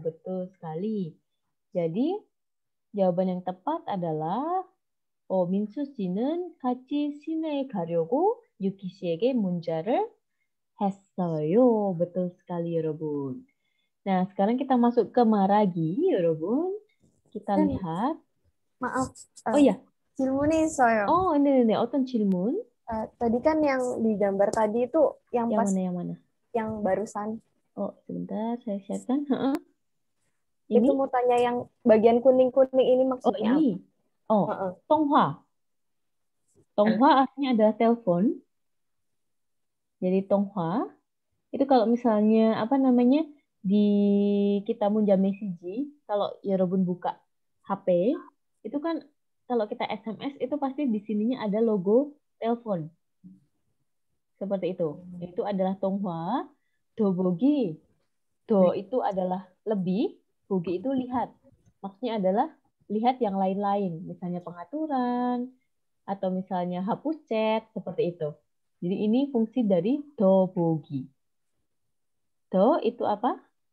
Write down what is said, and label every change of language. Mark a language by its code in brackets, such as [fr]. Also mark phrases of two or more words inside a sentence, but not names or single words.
[id] Betul sekali. Jadi, jawaban yang tepat adalah [ko] 민수 씨는 같이 시내에 가려고 유키 씨에게 문자를 했어요. [id] Betul sekali, 여러분. Nah, sekarang kita masuk ke 말하기, 여러분. Kita lihat. Maaf. Oh ya. [ko] 질문이 있어요. 네네네. 어떤 질문? [id] Tadi kan yang di gambar tadi itu yang pas yang mana? Yang barusan. Sebentar, saya siapkan. Itu mau tanya yang bagian kuning-kuning ini maksudnya ini. apa? 통화. 통화 artinya adalah telepon. Jadi 통화 itu kalau misalnya kita munjam message, kalau 여러분 buka HP, itu kan kalau kita SMS itu pasti di sininya ada logo telepon. Seperti itu. Itu adalah 통화. 도보기. Do itu adalah lebih, bogi itu lihat. Maksudnya adalah lihat yang lain-lain, misalnya pengaturan atau misalnya hapus chat, seperti itu. Jadi ini fungsi dari dobogi. Do itu apa?